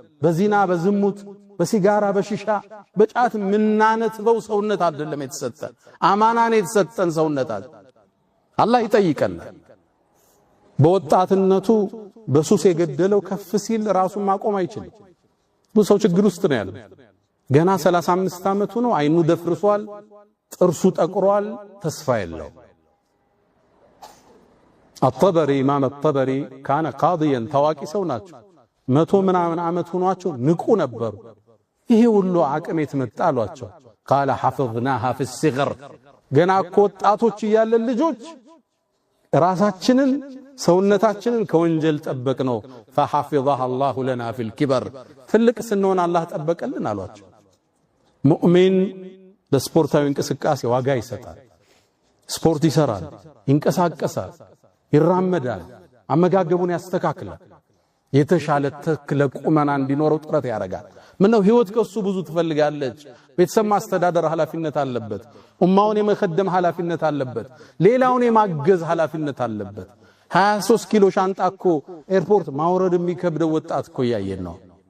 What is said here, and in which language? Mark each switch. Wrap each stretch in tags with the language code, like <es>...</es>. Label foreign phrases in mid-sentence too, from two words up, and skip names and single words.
<am>አይደለም፣ በዚና በዝሙት በሲጋራ በሽሻ በጫት ምናነትበው ሰውነት አይደለም የተሰጠን አማናን የተሰጠን ሰውነት አለ አላህ ይጠይቀናል በወጣትነቱ በሱስ የገደለው ከፍ ሲል ራሱን ማቆም አይችልም ብዙ ሰው ችግር ውስጥ ነው ያለው ገና 35 ዓመቱ ነው አይኑ ደፍርሷል ጥርሱ ጠቅሯል ተስፋ የለው</am> <ar>الطبري امام الطبري كان قاضيا</ar> <am>ታዋቂ ሰው ናቸው 100 ምናምን ዓመት ሆኗቸው ንቁ ነበሩ ይሄ ሁሉ አቅም የተመጣ አሏቸው</am> <ar>قال حفظناها في</ar> <am>الصغر ገና እኮ ወጣቶች እያለን ልጆች ራሳችንን ሰውነታችንን ከወንጀል ጠበቅ ነው</am> <ar>فحفظها الله لنا في الكبر</ar> <am>ትልቅ ስንሆን አላህ ጠበቀልን አሏቸው ሙእሚን ለስፖርታዊ እንቅስቃሴ ዋጋ ይሰጣል ስፖርት ይሰራል ይንቀሳቀሳል ይራመዳል አመጋገቡን ያስተካክላል የተሻለ ተክለ ቁመና እንዲኖረው ጥረት ያደርጋል ምነው ህይወት ከሱ ብዙ ትፈልጋለች ቤተሰብ ማስተዳደር ኃላፊነት አለበት ኡማውን የመخدም ኃላፊነት አለበት ሌላውን የማገዝ ኃላፊነት አለበት 23 ኪሎ ሻንጣ እኮ ኤርፖርት ማውረድ የሚከብደው ወጣት እኮ ያየን ነው</am>